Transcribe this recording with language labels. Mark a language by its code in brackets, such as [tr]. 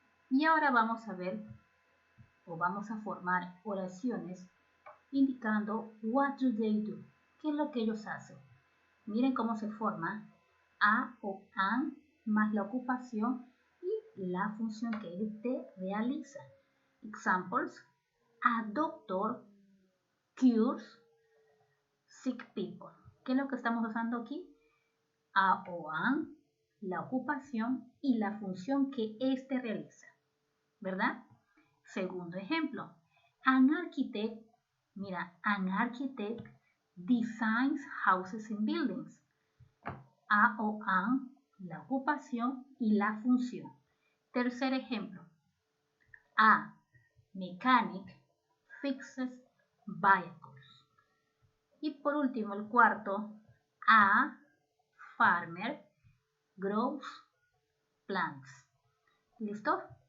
[es] Y ahora vamos a ver o vamos a formar oraciones indicando [en] what do they do. [es] ¿Qué es lo que ellos hacen? Miren cómo se forma a o an más la ocupación y la función que éste realiza. [en] Examples: a doctor cures sick people. [es] ¿Qué es lo que estamos usando aquí? A o an, la ocupación y la función que éste realiza, ¿verdad? Segundo ejemplo, [en] an architect, [es] mira, [en] an architect designs houses and buildings. [es] A o an, la ocupación y la función. Tercer ejemplo, [en] a mechanic fixes vehicles. [es] Y por último, el cuarto, [en] a farmer grows plants. [es] ¿Listo?